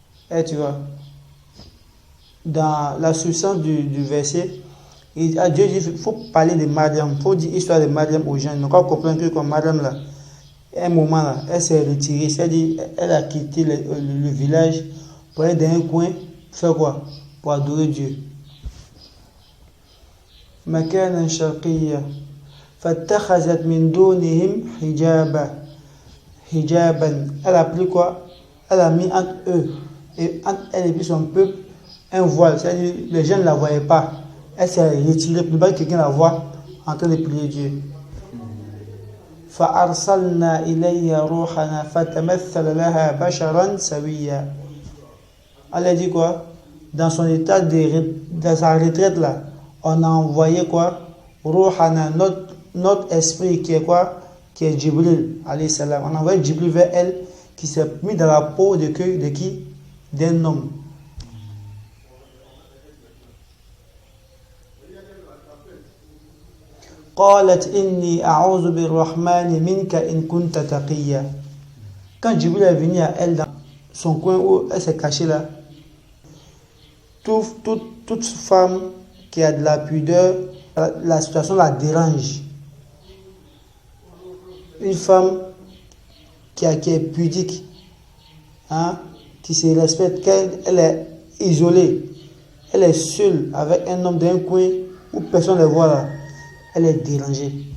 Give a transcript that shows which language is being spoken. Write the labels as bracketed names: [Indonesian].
[French] Et tu vois, dans la substance du verset, Dieu dit il faut parler de Maryam, il faut dire l'histoire de Maryam aux gens. Donc on comprend que comme Maryam là, à un moment là, elle s'est retirée, c'est-à-dire elle a quitté le village pour aller dans un coin faire quoi? Pour adorer Dieu. [Arabic] مكانا شرقيا فاتخذت من دونهم حجابا. [French] Elle a pris quoi? Elle a mis entre eux et entre elle et puis son peuple un voile, c'est-à-dire les gens ne la voyaient pas. Elle s'est retirée pour ne pas que quelqu'un la voie en train de prier Dieu. [Arabic] فأرسلنا إليها روحنا فتمثل لها بشرا سويا. [French] Elle a dit quoi? Dans son état dans sa retraite là, on a envoyé quoi? Ruhana, notre esprit qui est quoi? Qui est Jibril alayhi salam. On a envoyé Jibril vers elle qui s'est mis dans la peau de qui? D'un homme. [Arabic] قالت إني أعوذ بالرحمن منك إن كنت تقيا. [French] Quand Jibril est venu à elle dans son coin où elle s'est cachée là, toute femme qui a de la pudeur, la situation la dérange. Une femme qui est pudique, hein, qui se respecte, elle est isolée, elle est seule avec un homme d'un coin où personne ne la voit là, elle est dérangée.